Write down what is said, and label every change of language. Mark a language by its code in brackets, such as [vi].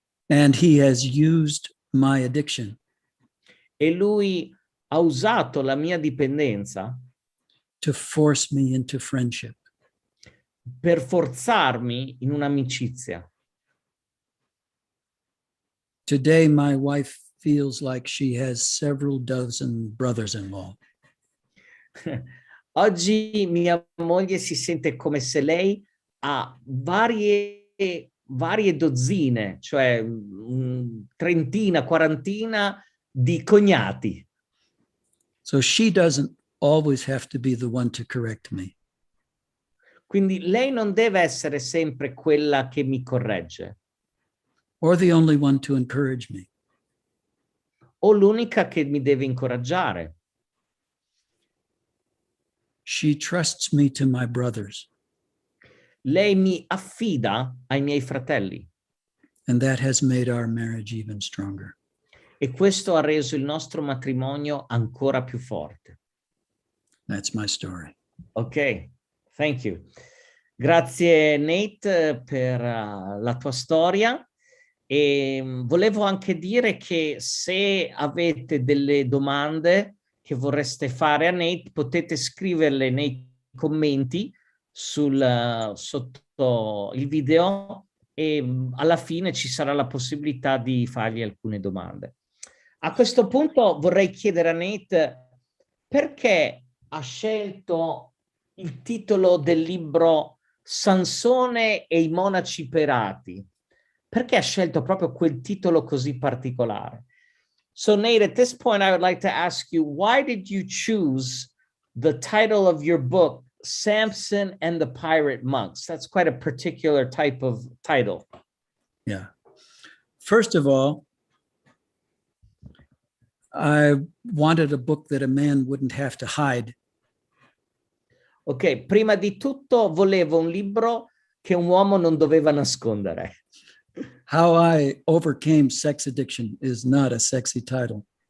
[en] And he has used my addiction [it] E lui ha usato la mia dipendenza [en] to force me into friendship. [it] per forzarmi in un'amicizia. [en] Today, my wife feels like she has several dozen brothers-in-law. [it] Oggi mia moglie si sente come se lei ha varie varie dozzine, cioè trentina, quarantina di cognati. [en] So she doesn't always have to be the one to correct me. [it] Quindi lei non deve essere sempre quella che mi corregge, [en] Or the only one to encourage me. [it] o l'unica che mi deve incoraggiare. [en] She trusts me to my brothers. [it] Lei mi affida ai miei fratelli. [en] And that has made our marriage even stronger. [it] E questo ha reso il nostro matrimonio ancora più forte. [en] That's my story. Ok, thank you. [it] Grazie Nate per la tua storia. E volevo anche dire che se avete delle domande che vorreste fare a Nate, potete scriverle nei commenti sotto il video e alla fine ci sarà la possibilità di fargli alcune domande. A questo punto vorrei chiedere a Nate perché ha scelto il titolo del libro Samsone e i Monaci Pirati. Perché ha scelto proprio quel titolo così particolare? [en] So Nate, at this point, I would like to ask you, why did you choose the title of your book, Samson and the Pirate Monks? That's quite a particular type of title. Yeah. First of all, I wanted a book that a man wouldn't have to hide. [it] Ok, prima di tutto volevo un libro che un uomo non doveva nascondere. [en] How I Overcame Sex Addiction is not a sexy title.